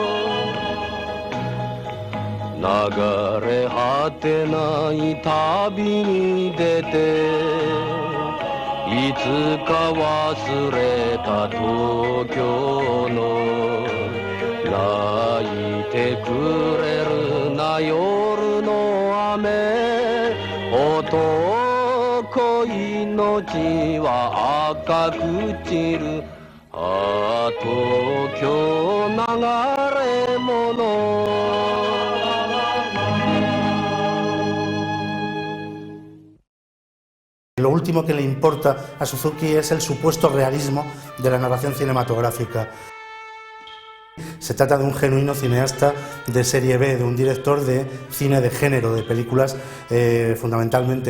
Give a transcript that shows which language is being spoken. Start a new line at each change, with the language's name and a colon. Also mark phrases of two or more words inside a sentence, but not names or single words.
Japanese: 流れ果てない旅に出ていつか忘れた東京の泣いてくれるな夜の雨男命は赤く散るああ東京流れ者
Spanish: Lo último que le importa a Suzuki es el supuesto realismo de la narración cinematográfica. Se trata de un genuino cineasta de serie B, de un director de cine de género, de películas fundamentalmente,